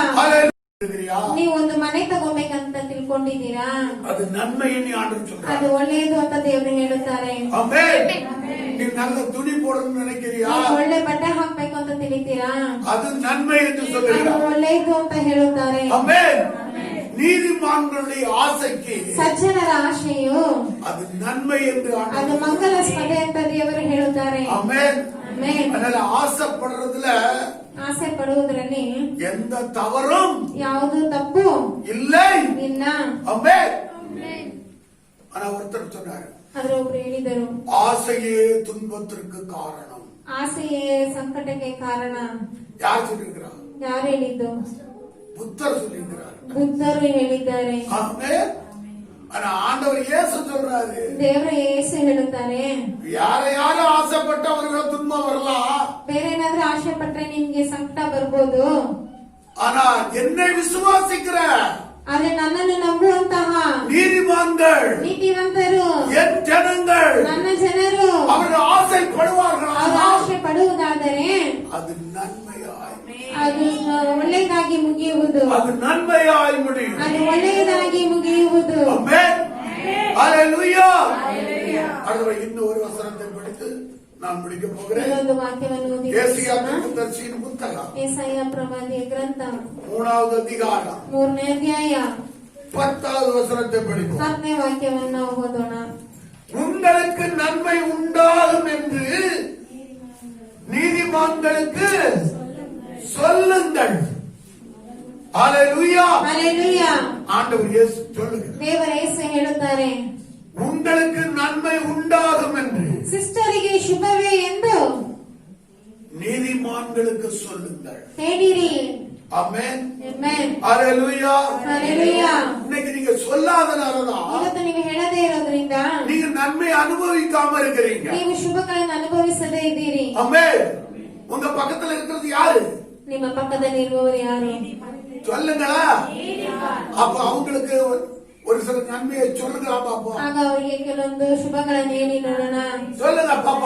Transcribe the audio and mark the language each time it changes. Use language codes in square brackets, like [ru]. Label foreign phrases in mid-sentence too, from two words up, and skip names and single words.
[ta] ஹalleluya. [kn] ನೀವು ಒಂದು ಮನೆ ತಗೋಬೇಕಂತ ತಿಳ್ಕೊಂಡಿದ್ದೀರಾ? [ta] அது நன்மைன்னு ஆண்டவர் [kn] ಅದು [ta] சொல்றார். [kn] ಒಳ್ಳೆಯದು ಅಂತ ದೇವರು ಹೇಳುತ್ತಾರೆ. [ta] ஆமென். நீ நல்ல துணி போடணும்னு நினைக்கிறியா? [kn] ನೀವು ಒಳ್ಳೆ ಬಟ್ಟೆ ಹಾಕ್ಬೇಕು ಅಂತ ತಿಳಿತೀರಾ? [ta] அது நன்மை என்று [kn] ಅದು [ta] சொல்லுகிறார். [kn] ಒಳ್ಳೆಯದು ಅಂತ ಹೇಳುತ್ತಾರೆ. [ta] ஆமென். நீதிமான்களுடைய ஆசைக்கு [kn] ಸಜ್ಜನರ ಆಶೆಯು [ta] அது நன்மை என்று [kn] ಅದು [ta] ஆண்டவர் [kn] ಮಂಗಲಾಸ್ಪದೆ ಅಂತ ದೇವರು ಹೇಳುತ್ತಾರೆ. [ta] ஆமென். [kn] ಆಮೆನ್. [ta] அதனால ஆசைப்படுறதுல [kn] ಆಸೆ ಪಡುವುದರಲ್ಲಿ [ta] எந்த தவறும் [kn] ಯಾವುದು ತಪ್ಪು [ta] இல்லை. [kn] ಇಲ್ಲ. [ta] ஆமென். ஆனா ஒருத்தர் சொன்னாரு, [kn] ಆದ್ರೆ ಒಬ್ರು ಹೇಳಿದರು, [ta] ஆசையே துன்பத்திற்கு காரணம். [kn] ಆಸೆಯೇ ಸಂಕಟಕ್ಕೆ ಕಾರಣ. [ta] யார் சொல்லிருக்கிறார்? [kn] ಯಾರು ಹೇಳಿದ್ದು? [ta] புத்தர் சொல்லிருக்கிறார். [kn] ಬುದ್ಧರು ಹೇಳಿದ್ದಾರೆ. [ta] ஆமென். ஆனா ஆண்டவர் இயேசு சொல்றாரு, [kn] ದೇವರ ಯೇಸು ಹೇಳುತ್ತಾರೆ, [ta] யாரையாரும் ஆசைப்பட்டு அவர்கள் துன்பம் வரலாம். [kn] ಬೇರೆ ಏನಾದ್ರೂ ಆಸೆ ಪಟ್ರೆ ನಿಮ್ಗೆ ಸಂಕಟ ಬರ್ಬೋದು. [ta] ஆனா என்னை விசுவாசிக்கிற [kn] ಆದ್ರೆ ನನ್ನನ್ನು ನಂಬುವಂತಹ [ta] நீதிமான்கள் [kn] ನೀತಿವಂತರು [ta] என் ஜனங்கள் [kn] ನನ್ನ ಜನರು [ta] அவர்கள் ஆசைப்படுவார்கள். [kn] ಅವರು ಆಸೆ ಪಡುವುದಾದರೆ [ta] அது நன்மையாய், [kn] ಅದು ಒಳ್ಳೆಯದಾಗಿ ಮುಗಿಯುವುದು. [ta] அது நன்மையாய் முடியும். [kn] ಅದು ಒಳ್ಳೆಯದಾಗಿ ಮುಗಿಯುವುದು. [ta] ஆமென். ஹalleluya. அடுத்த இன்னும் ஒரு வசனத்தை படித்து நான் முடிக்க போகிறேன். [kn] ಇನ್ನೊಂದು ವಾಕ್ಯವನ್ನು ಓದಿ [ta] ஏசாயா [kn] ಮುಗಿಸೋಣ. [ta] தீர்க்கதரிசியின் புத்தகம் [kn] ಯೆಶಾಯ ಪ್ರವಾದಿಯ ಗ್ರಂಥ [ta] 3வது அதிகாரம் [kn] 3ನೇ ಅಧ್ಯಾಯ [ta] 10வது வசனத்தை படிப்போம். [kn] 10ನೇ ವಾಕ್ಯವನ್ನು ಓದೋಣ. [ta] உங்களுக்கு நன்மை உண்டாகும் என்று நீதிமான்களுக்கு சொல்லுங்கள். ஹalleluya. [kn] ಹಲ್ಲೆಲೂಯಾ. [ta] ஆண்டவர் இயேசு சொல்லுகிறார், [kn] ದೇವರ ಯೇಸು ಹೇಳುತ್ತಾರೆ, [ta] உங்களுக்கு நன்மை உண்டாகும் என்று [kn] ಸಿಸ್ಟರಿಗೆ ಶುಭವೇ ಎಂದು [ta] நீதிமான்களுக்கு சொல்லுங்கள். [kn] ಹೇಳಿರಿ. [ta] ஆமென். [kn] Amen. [ta] ஹalleluya. [kn] Hallelujah. [ta] இன்னைக்கு நீங்க சொல்லாதனாலதான் [kn] ಇವತ್ತು ನೀವು ಹೇಳದೇ ಇರೋದ್ರಿಂದ [ta] நீங்க நன்மை அனுபவிக்காம இருக்கிறீங்க. [kn] ನೀವು ಶುಭಗಳನ್ನು ಅನುಭವಿಸದೇ ಇದ್ದೀರಿ. [ta] ஆமென். உங்க பக்கத்துல இருக்கிறது யாரு? [kn] ನಿಮ್ಮ ಪಕ್ಕದಲ್ಲಿ ಇರುವವರು ಯಾರು? [ta] சொல்லுங்களா. அப்ப அவங்களுக்கு ஒரு சில நன்மையை சொல்லுங்களா பாப்போம். [kn] ಆಗ ಅವರಿಗೆ ಕೆಲವೊಂದು ಶುಭಗಳನ್ನು ಹೇಳಿ ನೋಡೋಣ. [ta] சொல்லுங்க பாப்பா.